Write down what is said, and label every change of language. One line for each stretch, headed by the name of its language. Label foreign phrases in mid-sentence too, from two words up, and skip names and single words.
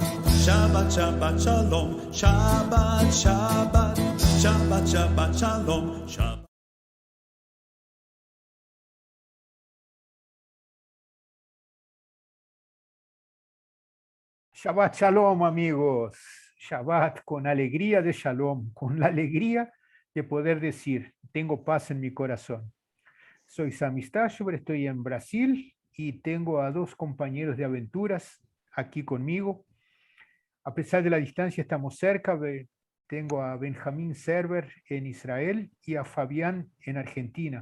Hebrew: שבת, שבת, שלום. שבת, שבת. שבת, שבת, שלום. Shabbat. שבת שלום,
Spanish: amigos. Shabbat con alegría de Shalom, con la alegría de poder decir, tengo paz en mi corazón. Soy Sami Stashover, estoy en Brasil y tengo a dos compañeros de aventuras aquí conmigo. A pesar de la distancia, estamos cerca. Tengo a Benjamín Server en Israel y a Fabián en Argentina.